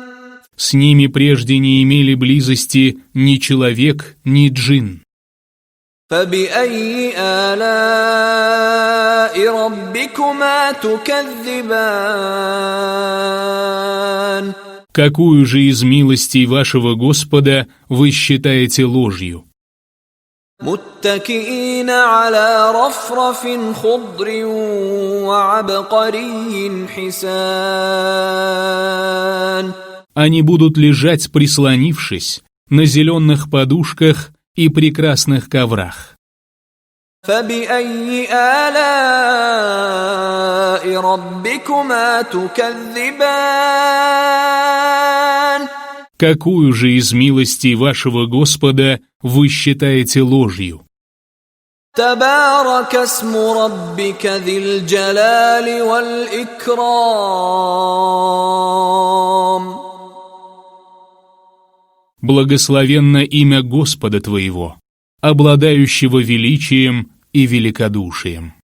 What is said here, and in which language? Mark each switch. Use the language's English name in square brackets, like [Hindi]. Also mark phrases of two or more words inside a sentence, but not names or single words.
[Russian] С ними прежде не имели близости ни человек, ни джин. [Arabic] فبأي آلاء ربكما تكذبان [Russian] Какую же из милостей вашего Господа вы считаете ложью? [Arabic] متكئين على رفرف خضر وعبقري حسان [Russian] Они будут лежать, прислонившись, на зеленых подушках и прекрасных коврах. [Arabic] فبأي آلاء ربكما تكذبان [Russian] Какую же из милостей вашего Господа вы считаете ложью? [Arabic] تبارك اسم ربك ذي الجلال والإكرام [Russian] Благословенно имя Господа твоего, обладающего величием и великодушием.